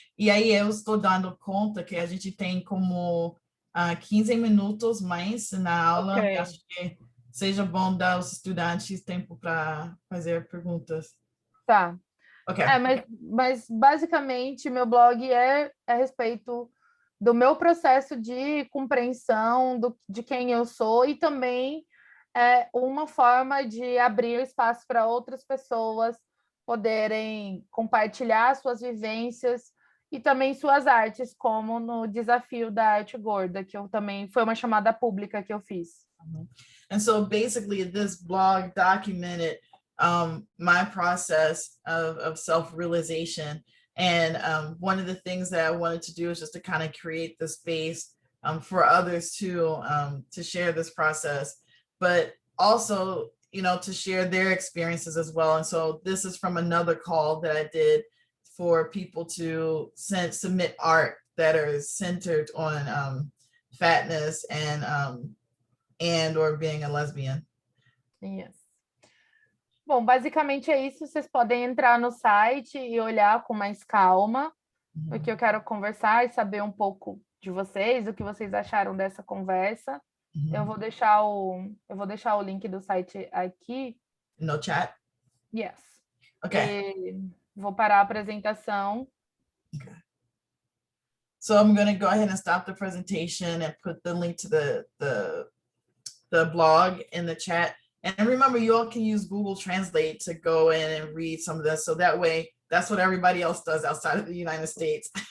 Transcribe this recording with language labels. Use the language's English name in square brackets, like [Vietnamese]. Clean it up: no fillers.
[Portuguese] E aí eu estou dando conta que a gente tem como 15 minutos mais na aula. Ok. E acho que seja bom dar aos estudantes tempo para fazer perguntas. Tá. Ok. Mas basicamente meu blog é a respeito do meu processo de compreensão de quem eu sou, e também é uma forma de abrir espaço para outras pessoas poderem compartilhar suas vivências e também suas artes, como no desafio da arte gorda, que eu também foi uma chamada pública que eu fiz. [English] And so basically this blog documented my process of self-realization. And one of the things that I wanted to do is just to kind of create the space for others to share this process, but also, you know, to share their experiences as well. And so this is from another call that I did for people to submit art that are centered on fatness and or being a lesbian. Yes. [Portuguese] Bom, basicamente é isso. Vocês podem entrar no site e olhar com mais calma, porque eu quero conversar e saber um pouco de vocês, o que vocês acharam dessa conversa. Eu vou deixar o link do site aqui. No chat? [English] Yes. Okay. [Portuguese] E vou parar a apresentação. [English] Okay. So I'm going to go ahead and stop the presentation and put the link to the blog in the chat. And remember, you all can use Google Translate to go in and read some of this. So that way, that's what everybody else does outside of the United States.